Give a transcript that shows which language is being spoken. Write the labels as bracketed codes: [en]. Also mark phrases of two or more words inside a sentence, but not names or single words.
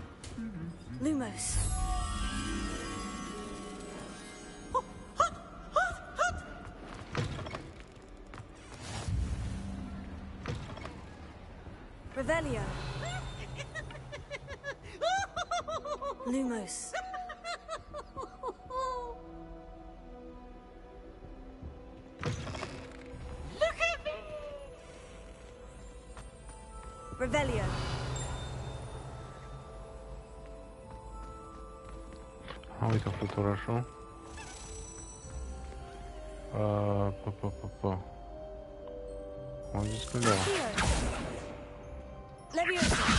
[en] Lumos. Revelio. Lumos. Look at me. Revelio. [ro] Uite fluturașul. Am zis că da. Leviosa.